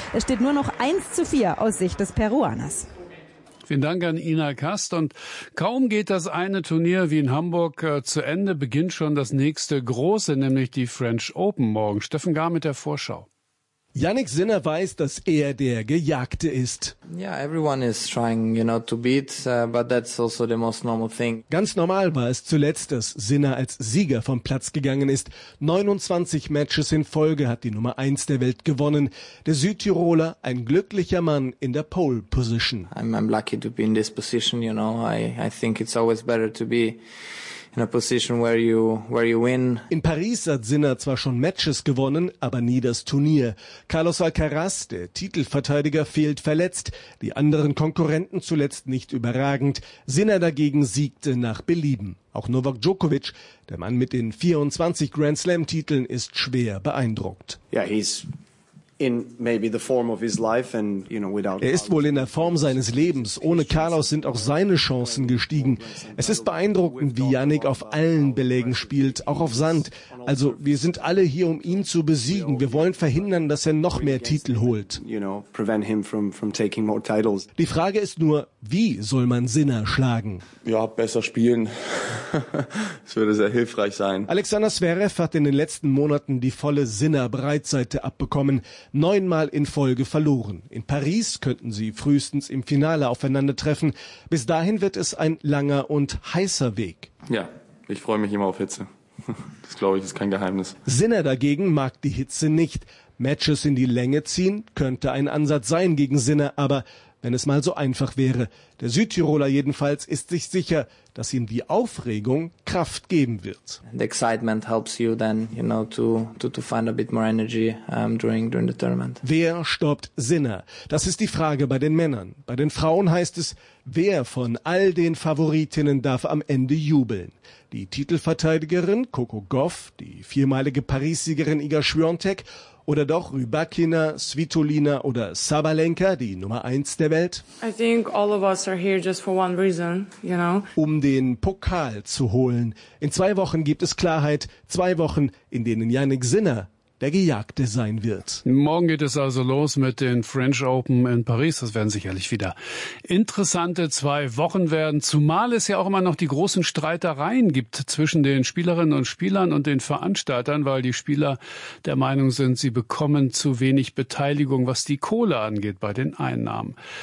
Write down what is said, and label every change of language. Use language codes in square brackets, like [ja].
[de] Es steht nur noch 1:4 aus Sicht des Peruaners. Vielen Dank an Ina Kast. Und kaum geht das eine Turnier wie in Hamburg zu Ende, beginnt schon das nächste große, nämlich die French Open morgen. Steffen Gahr mit der Vorschau. Yannick Sinner weiß, dass er der Gejagte ist. [en] Yeah, everyone is trying, you know, to beat, but that's also the most normal thing. [de] Ganz normal war es zuletzt, dass Sinner als Sieger vom Platz gegangen ist. 29 Matches in Folge hat die Nummer 1 der Welt gewonnen. Der Südtiroler, ein glücklicher Mann in der Pole Position. [en] I'm lucky to be in this position, you know. I think it's always better to be in a position where you win. [de] In Paris hat Sinner zwar schon Matches gewonnen, aber nie das Turnier. Carlos Alcaraz, der Titelverteidiger, fehlt verletzt. Die anderen Konkurrenten zuletzt nicht überragend. Sinner dagegen siegte nach Belieben. Auch Novak Djokovic, der Mann mit den 24 Grand Slam Titeln, ist schwer beeindruckt. [en] Yeah, he's in maybe the form of his life and, you know, without. [de] Er ist wohl in der Form seines Lebens. Ohne Carlos sind auch seine Chancen gestiegen. Es ist beeindruckend, wie Yannick auf allen Belägen spielt, auch auf Sand. Also wir sind alle hier, um ihn zu besiegen. Wir wollen verhindern, dass er noch mehr Titel holt. Die Frage ist nur, wie soll man Sinner schlagen? Ja, besser spielen. Das würde sehr hilfreich sein. Alexander Zverev hat in den letzten Monaten die volle Sinner-Breitseite abbekommen. 9-mal in Folge verloren. In Paris könnten sie frühestens im Finale aufeinandertreffen. Bis dahin wird es ein langer und heißer Weg. Ja, ich freue mich immer auf Hitze. Das, glaube ich, ist kein Geheimnis. Sinner dagegen mag die Hitze nicht. Matches in die Länge ziehen könnte ein Ansatz sein gegen Sinner, aber wenn es mal so einfach wäre. Der Südtiroler jedenfalls ist sich sicher, dass ihm die Aufregung Kraft geben wird. [en] The excitement helps you then, you know, to find a bit more energy during the tournament. [de] Wer stoppt Sinner? Das ist die Frage bei den Männern. Bei den Frauen heißt es, wer von all den Favoritinnen darf am Ende jubeln? Die Titelverteidigerin Coco Gauff, die viermalige Paris-Siegerin Iga Świątek oder doch Rybakina, Svitolina oder Sabalenka, die Nummer 1 der Welt? [en] I think all of us are here just for one reason, you know? [de] Um den Pokal zu holen. In 2 Wochen gibt es Klarheit. 2 Wochen, in denen Jannik Sinner der Gejagte sein wird. Morgen geht es also los mit den French Open in Paris. Das werden sicherlich wieder interessante 2 Wochen werden, zumal es ja auch immer noch die großen Streitereien gibt zwischen den Spielerinnen und Spielern und den Veranstaltern, weil die Spieler der Meinung sind, sie bekommen zu wenig Beteiligung, was die Kohle angeht bei den Einnahmen.